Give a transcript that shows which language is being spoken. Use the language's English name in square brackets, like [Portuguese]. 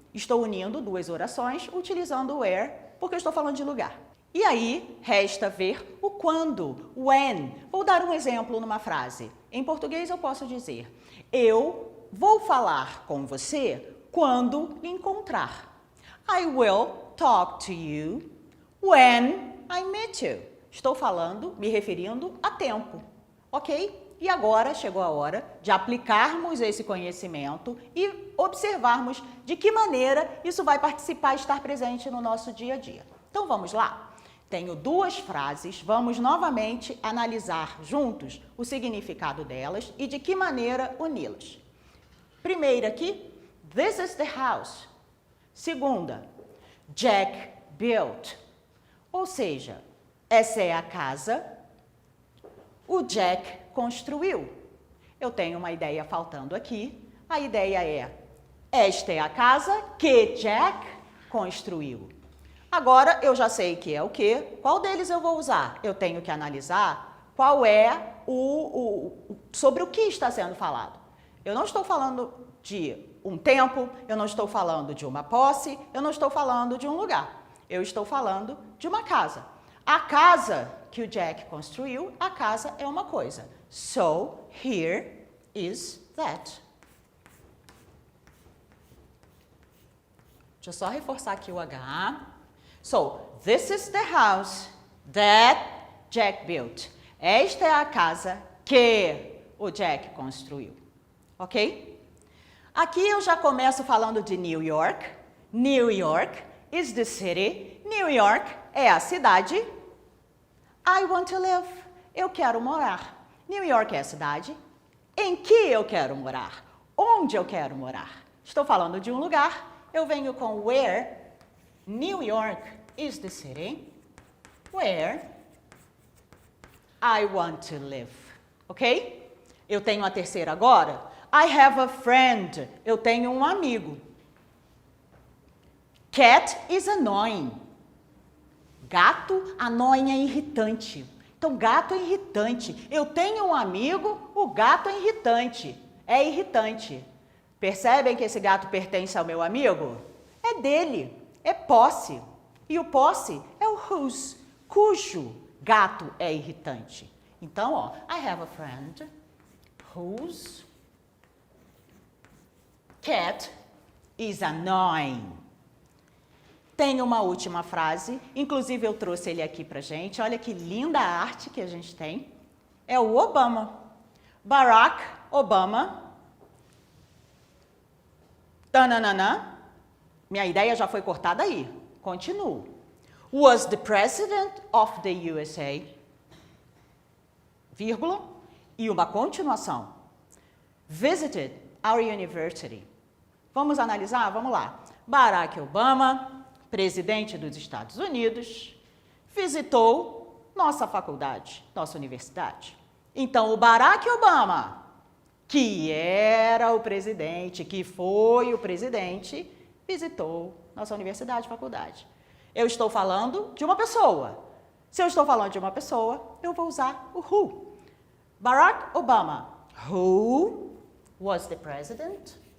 [Portuguese] Estou unindo duas orações utilizando o where, porque eu estou falando de lugar. E aí, resta ver o quando, when. Vou dar um exemplo numa frase. Em português eu posso dizer, eu vou falar com você quando me encontrar. [English] I will talk to you when I meet you. [Portuguese] Estou falando, me referindo a tempo. Ok? E agora chegou a hora de aplicarmos esse conhecimento e observarmos de que maneira isso vai participar e estar presente no nosso dia a dia. Então vamos lá? Tenho duas frases, vamos novamente analisar juntos o significado delas e de que maneira uni-las. Primeira aqui, [English] this is the house. Segunda, Jack built. [Portuguese] Ou seja, essa é a casa. O Jack construiu. Eu tenho uma ideia faltando aqui. A ideia é: esta é a casa que Jack construiu. Agora, eu já sei que é o quê? Qual deles eu vou usar? Eu tenho que analisar qual é sobre o que está sendo falado. Eu não estou falando de um tempo, eu não estou falando de uma posse, eu não estou falando de um lugar. Eu estou falando de uma casa. A casa que o Jack construiu, a casa é uma coisa. [English] So, here is that. [Portuguese] Deixa eu só reforçar aqui o H. [English] So, this is the house that Jack built. [Portuguese] Esta é a casa que o Jack construiu. Ok? Aqui eu já começo falando de New York. [English] New York is the city. [Portuguese] New York é a cidade. [English] I want to live. [Portuguese] Eu quero morar. New York é a cidade. Em que eu quero morar? Onde eu quero morar? Estou falando de um lugar. Eu venho com where. [English] New York is the city where I want to live. Ok? [Portuguese] Eu tenho a terceira agora. [English] I have a friend. [Portuguese] Eu tenho um amigo. [English] Cat is annoying. [Portuguese] Gato, annoying é irritante. Então, gato é irritante. Eu tenho um amigo, o gato é irritante. É irritante. Percebem que esse gato pertence ao meu amigo? É dele. É posse. E o posse é o whose, cujo gato é irritante. [English] Então, ó, I have a friend whose cat is annoying. [Portuguese] Tem uma última frase, inclusive eu trouxe ele aqui pra gente. Olha que linda a arte que a gente tem. É o Obama. Barack Obama. Tananana. Minha ideia já foi cortada aí. Continuo. [English] Was the president of the USA, [Portuguese] vírgula, e uma continuação. [English] Visited our university. [Portuguese] Vamos analisar? Vamos lá. Barack Obama, presidente dos Estados Unidos, visitou nossa faculdade, nossa universidade. Então, o Barack Obama, que era o presidente, que foi o presidente, visitou nossa universidade, faculdade. Eu estou falando de uma pessoa. Se eu estou falando de uma pessoa, eu vou usar o who. [English] Barack Obama, who was the president?